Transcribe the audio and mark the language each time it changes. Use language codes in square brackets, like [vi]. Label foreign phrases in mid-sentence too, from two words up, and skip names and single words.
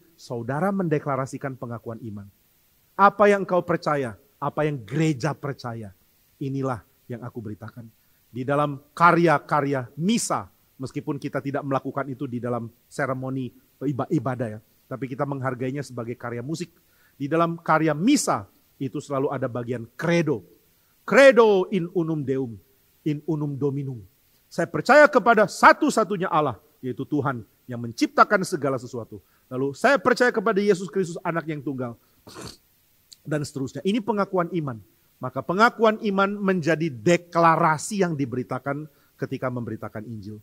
[id] Saudara mendeklarasikan pengakuan iman. Apa yang engkau percaya, apa yang gereja percaya, inilah yang aku beritakan. Di dalam karya-karya misa, meskipun kita tidak melakukan itu di dalam seremoni ibadah ya, tapi kita menghargainya sebagai karya musik. Di dalam karya misa, itu selalu ada bagian credo. [la] Credo in unum Deum, in unum Dominum. [id] Saya percaya kepada satu-satunya Allah, yaitu Tuhan yang menciptakan segala sesuatu. Lalu saya percaya kepada Yesus Kristus, anak yang tunggal. Dan seterusnya. Ini pengakuan iman. Maka pengakuan iman menjadi deklarasi yang diberitakan ketika memberitakan Injil.